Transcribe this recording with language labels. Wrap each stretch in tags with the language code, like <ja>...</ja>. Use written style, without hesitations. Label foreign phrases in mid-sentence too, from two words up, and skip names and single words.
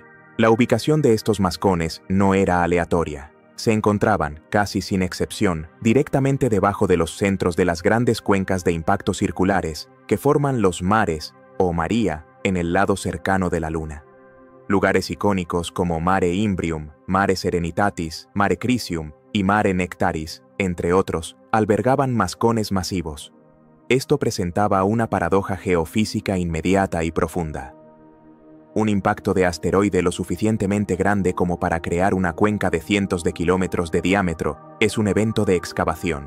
<es>La ubicación de estos mascones no era aleatoria. Se encontraban, casi sin excepción, directamente debajo de los centros de las grandes cuencas de impacto circulares que forman los mares, o Maria, en el lado cercano de la Luna. Lugares icónicos como Mare Imbrium, Mare Serenitatis, Mare Crisium y Mare Nectaris, entre otros, albergaban mascones masivos. Esto presentaba una paradoja geofísica inmediata y profunda. Un impacto de asteroide lo suficientemente grande como para crear una cuenca de cientos de kilómetros de diámetro es un evento de excavación.</es>